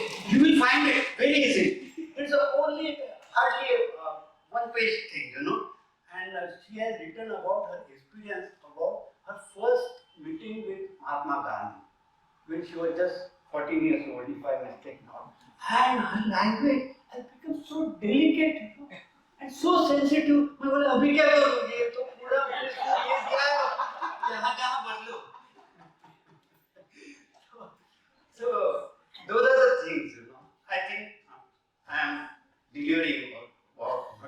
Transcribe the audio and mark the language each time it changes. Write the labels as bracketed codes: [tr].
[en] You will find it very easy. It's only hardly one page thing, And she has written about her experience about her first meeting with Mahatma Gandhi when she was just 14 years old, if I mistake not. And her language has become so delicate, and so sensitive. [hi] मैं बोला अभी क्या करूँ? ये तो पूरा ये दिया है, यहाँ कहाँ बदलूँ? [en] So those are the things, I think I am delirium about.